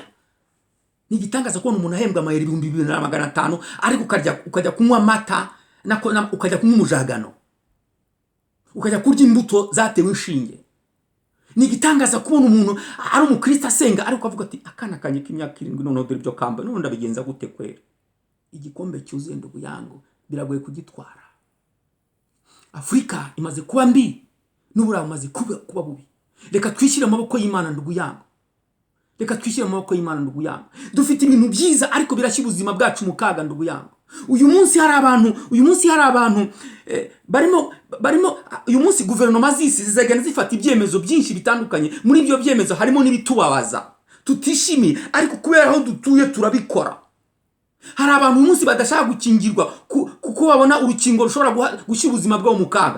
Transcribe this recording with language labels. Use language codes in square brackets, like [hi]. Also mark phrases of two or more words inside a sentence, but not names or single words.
[rw] Ni igitangaza kubona umuntu ahembwa amayeri 2500, ariko ukajya kunywa amata, ukajya kunywa umujagano, ukajya kurya imbuto zatewe inshinge. Ni igitangaza kubona umuntu ari umukristo asenga, ariko avuga ati akana kanye k'imyaka 7 none dore ibyo kamba, none ndabigenza gute kwera? Igikombe cyuzuye [sw] ndugu yangu [rw] biragoye kugitwara. Afrika imaze kuba mbi, n'Uburayi bumaze kuba bubi. Reka twishyire amaboko y'Imana [sw] ndugu yangu, [rw] dufite ibintu byiza, ariko birashyira ubuzima bwacu mu kaga [sw] ndugu yangu. [rw] Uyu munsi hari abantu barimo uyu munsi guverinoma z'isi zizagenda zifata ibyemezo byinshi bitandukanye. Muri ibyo byemezo harimo n'ibitubabaza tutishimiye, ariko kubera aho dutuye turabikora. Hari abantu uyu munsi badashaka gukingirwa kuko babona urukingo rushobora gushyira ubuzima bwabo mu kaga.